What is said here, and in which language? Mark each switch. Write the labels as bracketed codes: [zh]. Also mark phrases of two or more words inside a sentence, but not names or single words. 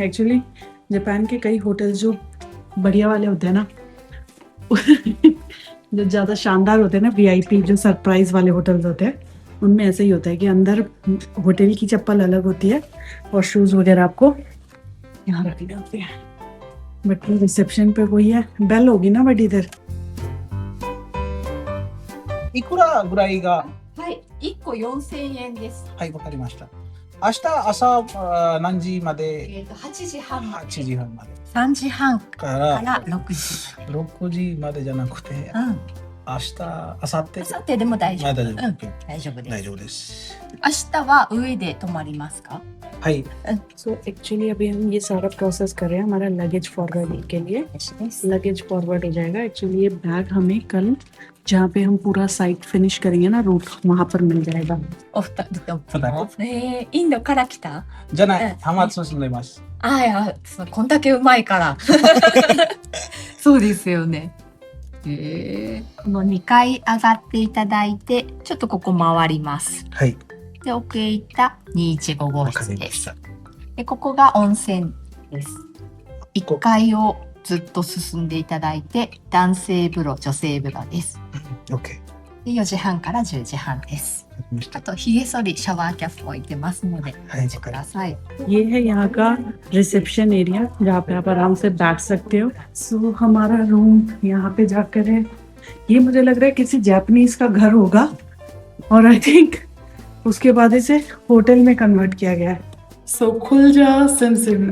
[hi] एक्चुअली जापान के कई होटल जो बढ़िया वाले होते हैं ना जो ज्यादा शानदार होते हैं ना, वीआईपी जो सरप्राइज वाले होटल्स होते हैं, उनमें ऐसे ही होता है कि अंदर होटल की चप्पल अलग होती है और शूज वगैरह आपको यहाँ रखने होते हैं। [en] but reception [hi] पे वही है, बेल होगी ना बड़ी देर। [ja] いくらぐらいが、はい、1個4000円です。はい、わかりました。明日朝何時まで 8時半まで。 8時半まで 3時半かからら6時。 6時までじゃなくて、うん。明日、明後日明後日でも大丈夫。まだ大丈夫、うん、大丈夫です。大丈夫です。明日は上で泊まりますか？はい、 [en] so actually [hi] अभी हम ये सारा प्रोसेस कर रहे हैं हमारा [en] luggage forward [hi] के लिए। [en] luggage forward [hi] हो जाएगा। एक्चुअली ये बैग हमें कल जहाँ पे हम पूरा [en] site finish [hi] करेंगे ना रूट, वहाँ पर मिल जाएगा। [ja] お二人と。そうだね。インドから来た？じゃない、浜松住んでます。ああ、そうこんだけうまいから。そうですよね。この2階上がっていただいて、ちょっとここ回ります。はい、で、奥へ行った215号わか室です。りました。で、ここが温泉です。1階をずっと進んでいただいて、男性風呂、女性風呂です。 OK。で、4時半から10時半です。わかりました。あと、髭剃り、シャワーキャップ置いてますので、はいお待ちください。 [hi] ये है यहाँ का [en] reception area [hi] जहाँ पे आप आराम से बैठ सकते हो। सो हमारा रूम यहाँ पे जाकर है। ये मुझे लग रहा है किसी जापानीज का घर होगा और [en] I think [hi] उसके बाद इसे होटल में कन्वर्ट किया गया है। सो खुल जा सिम सिम।